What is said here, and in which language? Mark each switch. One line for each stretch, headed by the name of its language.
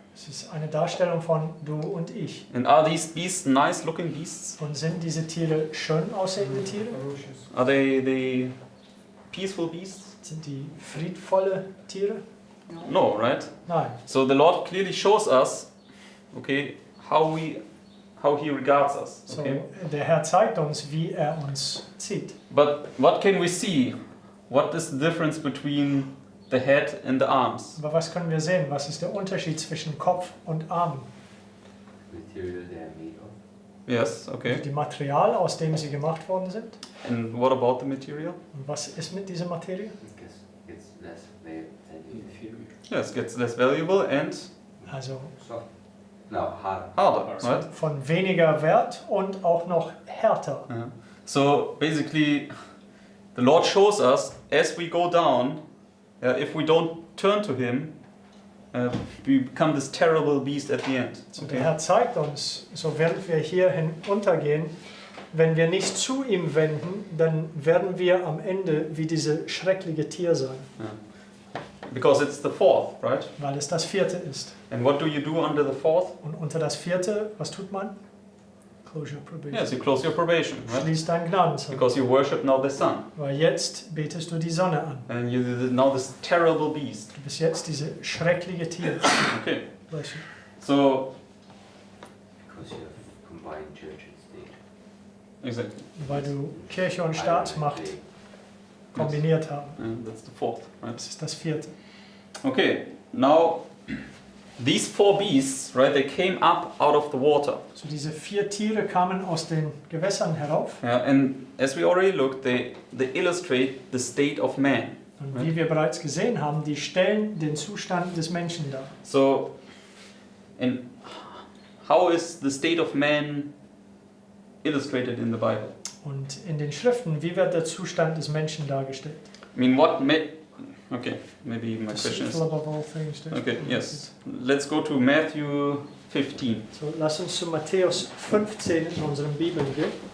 German: Es ist eine Darstellung von du und ich.
English: And are these beasts nice looking beasts?
German: Und sind diese Tiere schön aussehende Tiere?
English: Ferocious. Are they peaceful beasts?
German: Sind die friedvolle Tiere?
English: No, right?
German: Nein.
English: So the Lord clearly shows us, okay, how He regards us. So, Okay?
German: der Herr zeigt uns, wie er uns sieht.
English: But what can we see? What is the difference between the head and the arms?
German: Aber was können wir sehen? Was ist der Unterschied zwischen Kopf und Arm?
English: Material they are made of. Yes, okay.
German: Die Material, aus dem sie gemacht worden sind.
English: And what about the material?
German: Und was ist mit dieser Materie?
English: Because it's less valuable. Inferior. Yes, gets less valuable and
German: Also
English: Soft. No, hard. harder, right?
German: von weniger Wert und auch noch härter. Yeah.
English: So basically, the Lord shows us as we go down, if we don't turn to Him, we become this terrible beast at the end.
German: So, der Herr zeigt uns, so während wir hier hinuntergehen, wenn wir nicht zu ihm wenden, dann werden wir am Ende wie diese schreckliche Tier sein,
English: Because it's the fourth, right?
German: weil es das vierte ist.
English: And what do you do under the fourth?
German: Und unter das vierte, was tut man?
English: Close your probation. Yes, you close your probation, right?
German: Schließ dein Gnadenzeichen.
English: Because you worship now the sun,
German: Weil jetzt betest du die Sonne an.
English: and you now this terrible beast.
German: Du bist jetzt diese schreckliche Tier. Okay, Weißt du? so
English: Because you have combined church and state. exactly,
German: Weil du Kirche und Staatsmacht kombiniert haben.
English: and that's the fourth, right?
German: Das ist das vierte.
English: Okay, now these four beasts, right? They came up out of the water.
German: So diese vier Tiere kamen aus den Gewässern herauf.
English: Yeah, and as we already looked, they illustrate the state of man.
German: Und wie wir bereits gesehen haben, die stellen den Zustand des Menschen dar.
English: So, and how is the state of man illustrated in the Bible?
German: Und in den Schriften, wie wird der Zustand des Menschen dargestellt?
English: I mean, okay, maybe my question is... Deceitful above all things. Okay, yes. Let's go to Matthew 15.
German: So, lass uns zu Matthäus 15 in unseren Bibeln gehen.